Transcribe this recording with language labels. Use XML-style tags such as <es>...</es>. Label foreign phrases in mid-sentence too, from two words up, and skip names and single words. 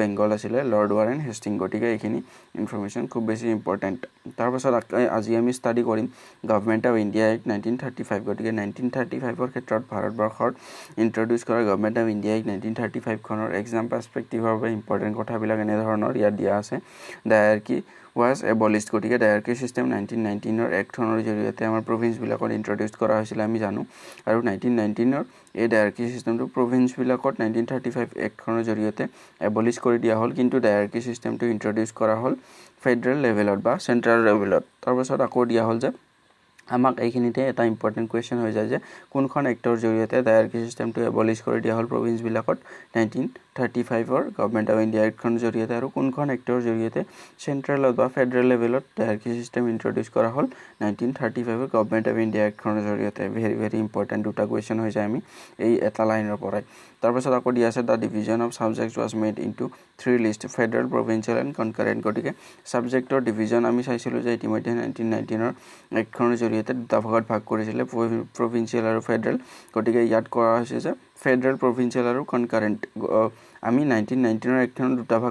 <as>বেংগল আছিল লৰ্ড ৱাৰেন হেষ্টিং গতিকে এইখিনি ইনফৰমেশন খুব বেছি ইম্পৰ্টেন্ট তাৰ পাছত আজি আমি ষ্টাডি কৰিম গভৰ্ণমেন্ট অফ ইণ্ডিয়া এক্ট 1935 গতিকে 1935 ৰ ক্ষেত্ৰত ভাৰতবৰ্ষৰ ইন্ট্ৰডিউস কৰা গভৰ্ণমেন্ট অফ ইণ্ডিয়া এক্ট 1935 খনৰ</as> <en>exam perspective</en> <as>বাবে ইম্পৰ্টেন্ট কথাবিলাক এনে ধৰণৰ ইয়াত দিয়া আছে</as> <en>dyarchy was abolished</en> <as>গতিকে</as> <en>dyarchy system</en> <as>1919 ৰ এক্টখনৰ জৰিয়তে আমাৰ প্ৰভিন্স বিলাকত ইন্ট্ৰডিউস কৰা হৈছিল আমি জানো আৰু 1919 ৰ এই ডায়াৰ্কি সিস্টেমটো প্ৰভিন্স বিলাকত 1935 এক্টখনৰ জৰিয়তে এবলিশ কৰি দিয়া হ'ল কিন্তু ডায়াৰ্কি সিস্টেমটো ইন্ট্ৰডিউস কৰা হ'ল ফেডাৰেল লেভেলত বা সেন্ট্ৰাল লেভেলত তাৰ পাছত আকৌ দিয়া হ'ল যে আমাক এইখিনিতে এটা</as> <en>important question</en> <as>হৈ যায় যে কোনখন এক্টৰ জৰিয়তে ডায়াৰ্কি সিস্টেমটো এবলিশ কৰি দিয়া হ'ল প্ৰভিন্স বিলাকত 1935 ৰ গভৰ্ণমেন্ট অফ ইণ্ডিয়া এক্টখন জৰিয়তে আৰু কোনখন এক্টৰ জৰিয়তে সেন্ট্ৰেলত বা ফেডাৰেল লেভেলত</as> <en>dyarchy system introduce</en> <as>কৰা হ'ল 1935 ৰ গভৰ্ণমেন্ট অফ ইণ্ডিয়া এক্টখনৰ জৰিয়তে</as> <en>very important</en> <as>দুটা কোৱেশ্চন হৈ যায় আমি এই এটা লাইনৰ পৰাই তাৰ পাছত আকৌ দিয়া আছে</as> <en>the division of subjects was made into</en> <as>3</as> <en>list federal provincial and concurrent</en> <as>গতিকে সাবজেক্টৰ ডিভিজন আমি চাইছিলোঁ যে ইতিমধ্যে 1919 ৰ এক্টখনৰ জৰিয়তে দুটা ভাগত ভাগ কৰিছিল প্ৰভিন্সিয়েল আৰু ফেডাৰেল গতিকে ইয়াত কৰা হৈছে যে ফেডাৰেল প্ৰভিন্সিয়েল আৰু কনকাৰেন্ট আমি 1919 ৰ এক্টখনৰ দুটা ভাগ</as>